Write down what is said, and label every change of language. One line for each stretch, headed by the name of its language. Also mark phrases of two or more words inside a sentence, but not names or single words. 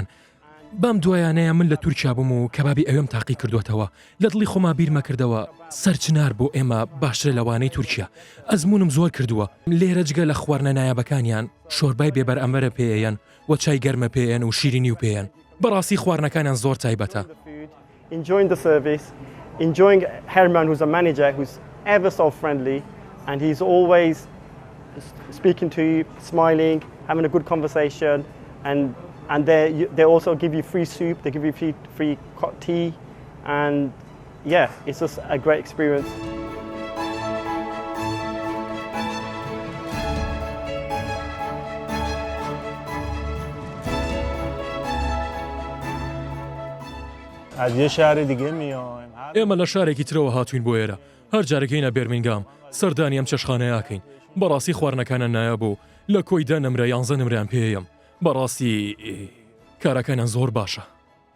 Central Kurdish: بەم دوایانەیە من لە تورکیا بووم و کەبابی ئەوێم تاقی کردوێتەوە لە دڵی خۆما بیرمە کردەوە سەرچنار بۆ ئێمە باشترە لەوانەی تورکیا ئەزمونم زۆر کردووە لێرە جگە لە خواردنە نایابەکانیان شۆربای بێبەر ئەمەرە پێیان و چای گەرمە پێیان و شیرینی و پێیان بەڕاستی خواردنەکانیان زۆر تایبەتە.
English: Enjoying Herman, who's a manager who's ever so friendly and he's always speaking to you, smiling, having a good conversation and they also give you free soup, they give you free tea and yeah, it's just a great experience.
Central Kurdish: ئێمە لە شارێکی ترەوە هاتوین بۆ ئێرە هەر جارێکینە بێرمینگام سەردانی ئەم چێشتخانەیەکەین بەڕاستی خواردنەکانە نایابوو لە کۆی 10 نمرە 11 نمریان پێیەم بەڕاستی کارەکانیان زۆر باشە.